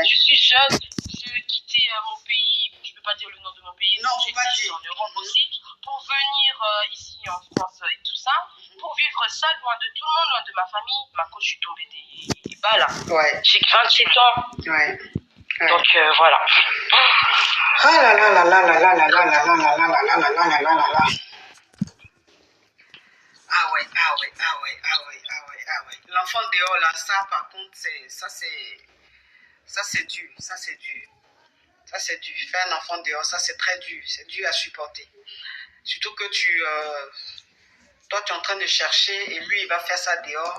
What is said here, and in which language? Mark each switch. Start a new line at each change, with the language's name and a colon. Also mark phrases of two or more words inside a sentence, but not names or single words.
French: Je suis jeune, je veux quitter mon pays. Je peux pas dire le nom de mon pays. Non, faut pas dire. En Europe aussi. Pour venir ici en France et tout ça. Pour vivre ça, loin de tout le monde, loin de ma famille. Ma coach, je suis tombée des balles. Ouais. J'ai que 27 ans. Ouais. Donc voilà. Ah là là là là là là là là là là là là là là là là là là. Ah ouais. L'enfant dehors là, ça par contre, ça c'est dur. Faire un enfant dehors, ça c'est très dur. C'est dur à supporter. Surtout que toi tu es en train de chercher et lui il va faire ça dehors.